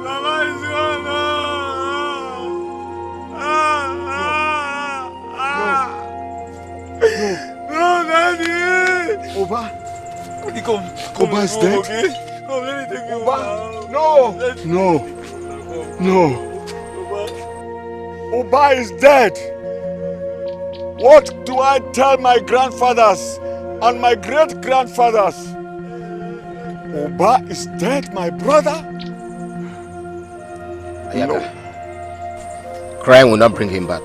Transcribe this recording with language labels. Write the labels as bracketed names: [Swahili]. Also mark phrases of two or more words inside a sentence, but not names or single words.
[English] Mama is gone now. No, Daddy! Oba! Come, Oba is dead? Okay? Come, let me take you Oba! No! No! Oba is dead! What do I tell my grandfathers and my great-grandfathers? Oba is dead, my brother? Ayaka, crying will not bring him back.